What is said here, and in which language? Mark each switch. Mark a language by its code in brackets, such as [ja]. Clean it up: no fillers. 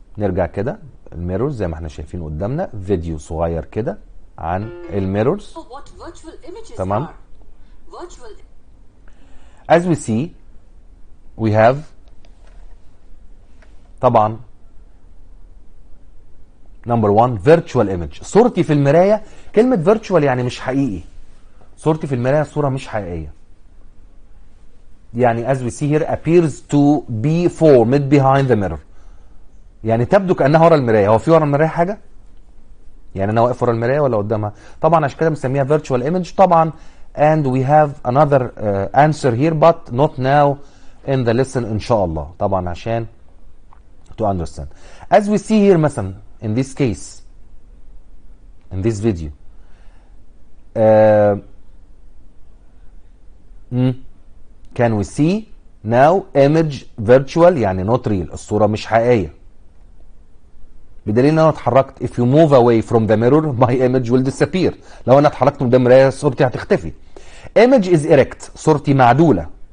[ar] نرجع كده الميرورز زي ما احنا شايفين قدامنا فيديو صغير كده عن الميرورز. تمام. [en] As we see we have طبعا number one virtual image. [ar] صورتي في المراية، كلمة virtual يعني مش حقيقي. صورتي في المراية صورة مش حقيقية. [en] يعني as we see here appears to be formed behind the mirror. [ar] يعني تبدو كأنها ورا المراية. هو في ورا المراية حاجة؟ يعني أنا واقف ورا المراية ولا قدامها؟ طبعا عشان كده بنسميها virtual image طبعا. [en] And we have another answer here but not now in the lesson إن شاء الله. [ar] طبعا عشان [en] to understand. As we see here مثلا in this case in this video can we see now image virtual يعني not real. [ar] الصورة مش حقيقية. بدليل ان انا اتحركت [en] if you move away from the mirror my image will disappear. [ar] لو انا اتحركت من قدام المراية صورتي هتختفي. [en] image is erect [ar] صورتي معدولة.